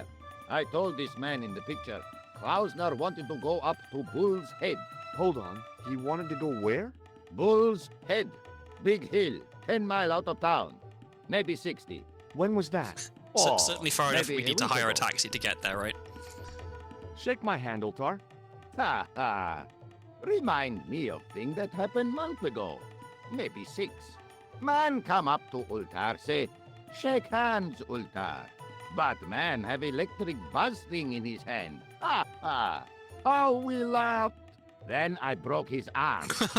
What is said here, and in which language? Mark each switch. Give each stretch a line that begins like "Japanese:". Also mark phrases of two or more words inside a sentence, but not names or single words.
English: I told this man in the picture. Klausner wanted to go up to Bull's Head. Hold on, he wanted to go where? Bull's Head. Big hill, 10 miles out of town. Maybe 60. When was that? Certainly far enough maybe we a need to week hire a ago. taxi to get there, right? Shake my hand, Ultar. Ha ha. Remind me of thing that happened month ago. Maybe 6. Man come up to Ultar, say, shake hands, Ultar. But man have electric buzz thing in his hand. Ha ha. How we laughed. Then I broke his arm.